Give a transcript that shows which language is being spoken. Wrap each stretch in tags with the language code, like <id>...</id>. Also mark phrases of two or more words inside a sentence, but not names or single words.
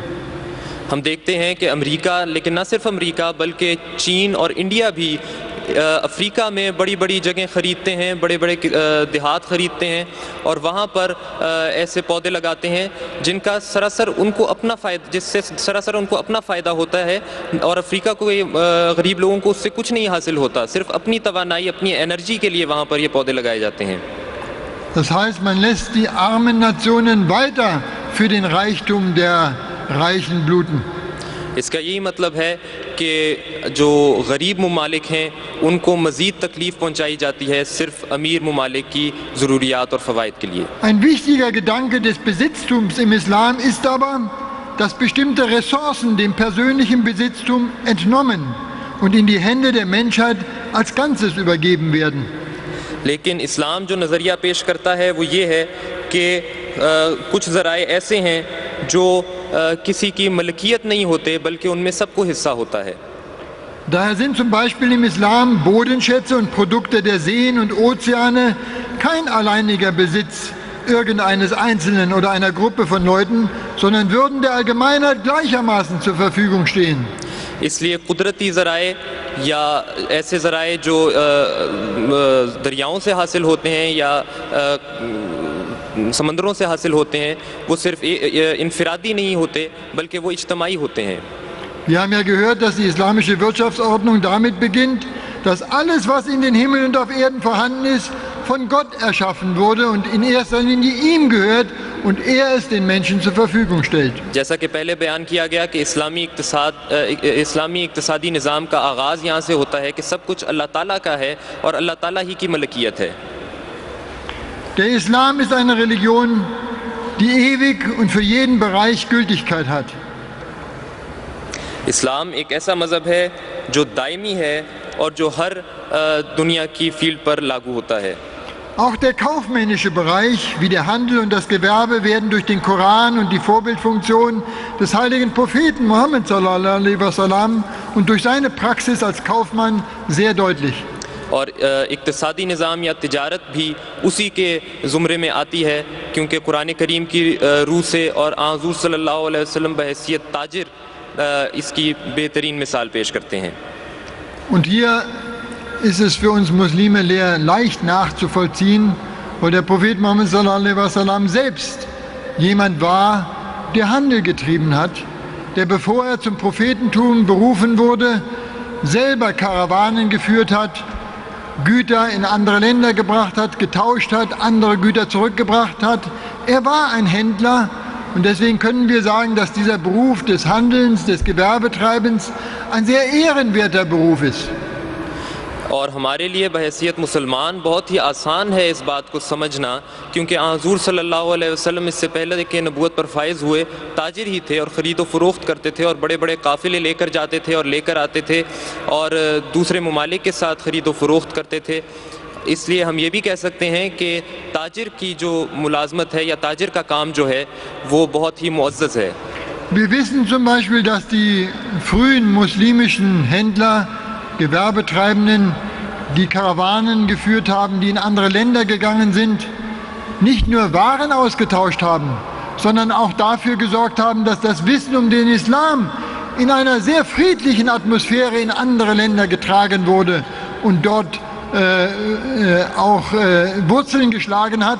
<ur>ہم دیکھتے ہیں کہ امریکہ، لیکن نہ صرف امریکہ بلکہ چین اور انڈیا بھی افریقہ میں بڑی بڑی جگہ خریدتے ہیں، بڑے بڑے دیہات خریدتے ہیں اور وہاں پر ایسے پودے لگاتے ہیں جن کا سراسر ان کو اپنا فائدہ، جس سے سراسر ان کو اپنا فائدہ ہوتا ہے، اور افریقہ کو غریب لوگوں کو اس سے کچھ نہیں حاصل ہوتا، صرف اپنی توانائی، اپنی انرجی کے لیے وہاں پر یہ پودے لگائے جاتے ہیں.</ur> <de>Das heißt, man lässt die armen Nationen weiter für den Reichtum der Reichen bluten.</de> <ur>اس کا یہی مطلب ہے کہ جو غریب ممالک ہیں ان کو مزید تکلیف پہنچائی جاتی ہے صرف امیر ممالک کی ضروریات اور فوائد کے لیے.</ur> <de>Ein wichtiger Gedanke des Besitztums im Islam ist aber, dass bestimmte Ressourcen dem persönlichen Besitztum entnommen und in die Hände der Menschheit als Ganzes übergeben werden.</de> <ur>لیکن اسلام جو نظریہ پیش کرتا ہے وہ یہ ہے کہ کچھ ذرائع ایسے ہیں جو کسی کی ملکیت نہیں ہوتے بلکہ ان میں سب کو حصہ ہوتا ہے.</ur> <de>Daher sind zum Beispiel im Islam Bodenschätze und Produkte der Seen und Ozeane kein alleiniger Besitz irgendeines Einzelnen oder einer Gruppe von Leuten, sondern würden der Allgemeinheit gleichermaßen zur Verfügung stehen.</de> <ur>اس لیے قدرتی ذرائع یا ایسے ذرائع جو دریاؤں سے حاصل ہوتے ہیں یا سمندروں سے حاصل ہوتے ہیں، وہ صرف انفرادی نہیں ہوتے بلکہ وہ اجتماعی ہوتے ہیں.</ur> <de>Wir haben ja gehört, dass die islamische Wirtschaftsordnung damit beginnt, dass alles, was in den Himmel und auf Erden vorhanden ist, von Gott erschaffen wurde und in erster Linie ihm gehört und er es den Menschen zur Verfügung stellt.</de> <ur>جیسا کہ پہلے بیان کیا گیا کہ اسلامی اقتصادی نظام کا آغاز یہاں سے ہوتا ہے کہ سب کچھ اللہ تعالیٰ کا ہے اور اللہ تعالیٰ ہی کی ملکیت ہے.</ur> <de>Der Islam ist eine Religion, die ewig und für jeden Bereich Gültigkeit hat.</de> <ur>اسلام ایک ایسا مذہب ہے جو دائمی ہے اور جو ہر دنیا کی فیلڈ پر لاگو ہوتا ہے.</ur> <de>Auch der kaufmännische Bereich, wie der Handel und das Gewerbe, werden durch den Koran und die Vorbildfunktion des heiligen Propheten Muhammad</de> <ar>صلى الله عليه وسلم</ar> <de>und durch seine Praxis als Kaufmann sehr deutlich.</de> <ur>اور اقتصادی نظام یا تجارت بھی اسی کے زمرے میں آتی ہے، کیونکہ قرآن کریم کی رو سے اور حضور</ur> <ar>صلى الله عليه وسلم</ar> <ur>بحیثیت تاجر اس کی بہترین مثال پیش کرتے ہیں.</ur> <de>Und hier ist es für uns Muslime leicht nachzuvollziehen, weil der Prophet Muhammad</de> <ar>صلى الله عليه وسلم</ar> <de>selbst jemand war, der Handel getrieben hat, der, bevor er zum Prophetentum berufen wurde, selber Karawanen geführt hat, Güter in andere Länder gebracht hat, getauscht hat, andere Güter zurückgebracht hat. Er war ein Händler und deswegen können wir sagen, dass dieser Beruf des Handelns, des Gewerbetreibens ein sehr ehrenwerter Beruf ist.</de> <ur>اور ہمارے لیے بحیثیت مسلمان بہت ہی آسان ہے اس بات کو سمجھنا، کیونکہ حضور</ur> <ar>صلى الله عليه وسلم</ar> <ur>اس سے پہلے کہ نبوت پر فائز ہوئے تاجر ہی تھے اور خرید و فروخت کرتے تھے اور بڑے بڑے قافلے لے کر جاتے تھے اور لے کر آتے تھے اور دوسرے ممالک کے ساتھ خرید و فروخت کرتے تھے. اس لیے ہم یہ بھی کہہ سکتے ہیں کہ تاجر کی جو ملازمت ہے یا تاجر کا کام جو ہے وہ بہت ہی معزز ہے.</ur> <de>Wir wissen zum Beispiel, dass die frühen muslimischen Händler, Gewerbetreibenden, die Karawanen geführt haben, die in andere Länder gegangen sind, nicht nur Waren ausgetauscht haben, sondern auch dafür gesorgt haben, dass das Wissen um den Islam in einer sehr friedlichen Atmosphäre in andere Länder getragen wurde und dort auch Wurzeln geschlagen hat.</de>